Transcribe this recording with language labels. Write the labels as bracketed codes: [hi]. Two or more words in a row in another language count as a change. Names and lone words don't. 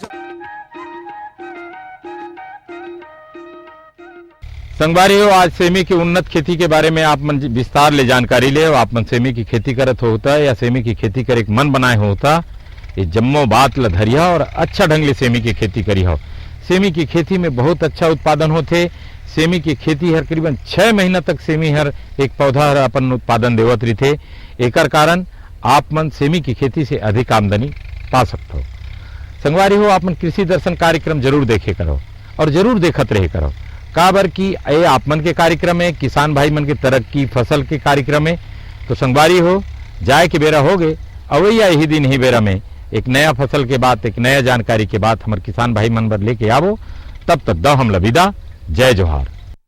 [hne] संगवारी हो आज सेमी की उन्नत खेती के बारे में आप मन विस्तार ले जानकारी ले आप मन सेमी की खेती करत होता या सेमी की खेती करे मन बनाए होता ये जम्मो बात ल धरिया और अच्छा ढंग ले सेमी की खेती करी हो सेमी की खेती में बहुत अच्छा उत्पादन होते सेमी की खेती हर करीबन 6 महीना तक सेमी हर एक पौधा हर अपन उत्पादन देवत रही थे एकर कारण आप मन सेमी की खेती से अधिक आमदनी पा सकते हो संगवारी हो आप मन कृषि दर्शन कार्यक्रम जरूर देखे करो और जरूर देखत रहे करो काबर की ये आप मन के कार्यक्रम है किसान भाई मन के तरक्की फसल के कार्यक्रम है तो संगवारी हो जाए के बेरा हो गए अवैया यही दिन ही बेरा में एक नया फसल के बाद एक नया जानकारी के बाद हमारे किसान भाई मन बर लेके आवो तब तक दो हम विदा जय जोहार।